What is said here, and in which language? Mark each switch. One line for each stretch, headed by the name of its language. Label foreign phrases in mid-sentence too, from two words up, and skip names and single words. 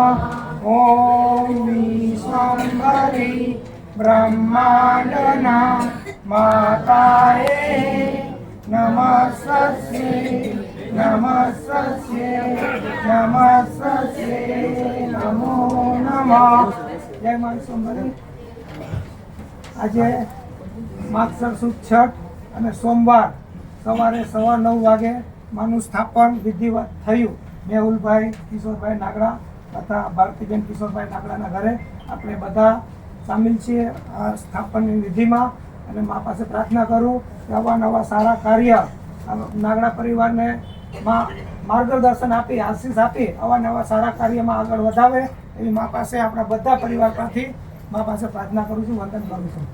Gujarati: ઓમ વિશ્વંભરી બ્રહ્માંડના માતાયે નમસ્તે નમસ્તે નમસ્તે નમો નમઃ। જય માં વિશ્વંભરી। આજ માગસર સુદ છઠ અને સોમવાર સવારે 9:15 વાગે માનું સ્થાપન વિધિવત થયું। મેહુલભાઈ કિશોરભાઈ નાગડા તથા ભારતીબેન કિશોરભાઈ નાગડાના ઘરે આપણે બધા સામેલ છીએ આ સ્થાપનની વિધિમાં। અને મા પાસે પ્રાર્થના કરું કે આવા નવા સારા કાર્ય નાગડા પરિવારને માર્ગદર્શન આપી આશીષ આપી આવા નવા સારા કાર્યમાં આગળ વધાવે એવી મા પાસે આપણા બધા પરિવાર પરથી મા પાસે પ્રાર્થના કરું છું, વંદન કરું છું।